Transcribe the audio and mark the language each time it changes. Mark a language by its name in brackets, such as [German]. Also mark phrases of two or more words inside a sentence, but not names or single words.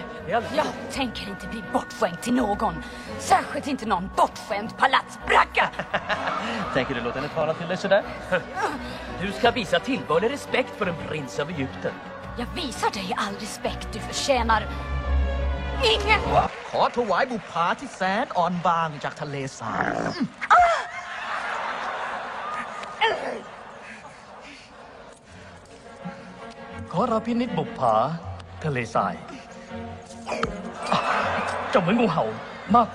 [Swedish] Jag tänker inte bli bortskämd till någon. Särskilt inte någon bortskämd palatsbracka. Tänker du låta henne tala till dig sådär? Du ska visa tillbörlig respekt för en prins av Egypten. Jag visar dig all respekt du förtjänar. Ingen! [Thai] ขอถวายบุปผาที่แสนอ่อนบางจากทะเลทราย ขอรับพินิจบุปผาทะเลทรายเจ้าเหมือนงูเห่ามากกว่า